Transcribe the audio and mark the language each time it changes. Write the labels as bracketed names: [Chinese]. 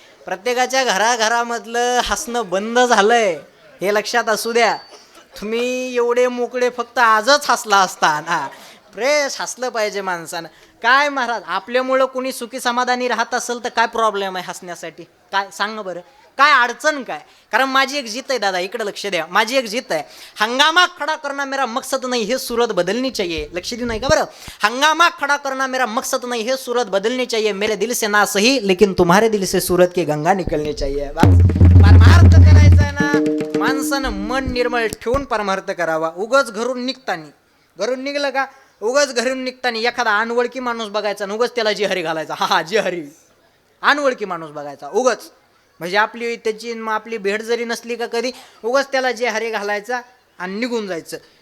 [Marathi] प्रत्येकाच्या घराघरामधलं हसणं बंद झालंय हे लक्षात असू द्या. तुम्ही एवढे मोकळे फक्त आजच हसला असता. फ्रेश हसलं पाहिजे माणसानं. काय महाराज, आपल्यामुळं कोणी सुखी समाधानी राहत असेल तर काय प्रॉब्लेम आहे हसण्यासाठी? काय सांग बरं, काय अडचण काय? कारण माझी एक जित आहे दादा, इकडे लक्ष द्या. माझी एक जित आहे, [Hindi] हंगामा खड़ा करना मेरा मकसद नहीं है, सूरत बदलनी चाहिए. [Marathi] लक्ष देऊ नाही का बरं. [Hindi] हंगामा खड़ा करना मेरा मकसद नहीं है, सूरत बदलनी चाहिए. मेरे दिल से ना सही लेकिन तुम्हारे दिल से सूरत की गंगा निकलनी चाहिए. [Marathi] परमार्थ करायचा आहे ना, माणसानं मन निर्मळ ठेवून परमार्थ करावा. उगाच घरून निघलं का, उगाच घरून निघताना एखादा अनवळखी माणूस बघायचा आणि उगाच त्याला जिहारी घालायचा. हा जिहारी, अनवळखी माणूस बघायचा उगाच. म्हणजे आपली त्याची आपली भेट जरी नसली का कधी, उगाच त्याला जिहारी घालायचा आणि निघून जायचं.